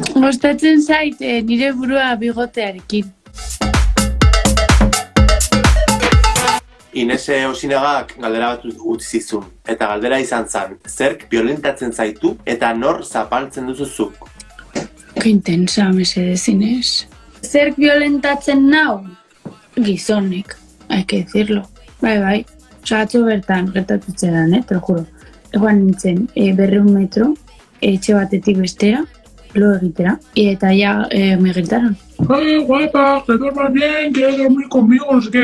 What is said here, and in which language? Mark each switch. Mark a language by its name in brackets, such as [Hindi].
[Basque] Gustatzen zait nire burua bigotearekin. Inese Osinagak galdera bat utzi zizun, eta galdera izan zen, zerk violentatzen zaitu eta nor zapaltzen duzu zuk? [Spanish] Que intensa, [Basque] mesedez, Inés. Zerk violentatzen nau? Gizonek, [Spanish] hay que decirlo. [Basque] Bai. Osa, atzo bertan, gertatutze dan, [Spanish] te lo juro. [Basque] Egoan nintzen, 200 metro, etxe batetik bestera, lo egitera, eta [Spanish] ya me gritaron. Guapa, que duermas bien, quieres dormir conmigo, no sé qué.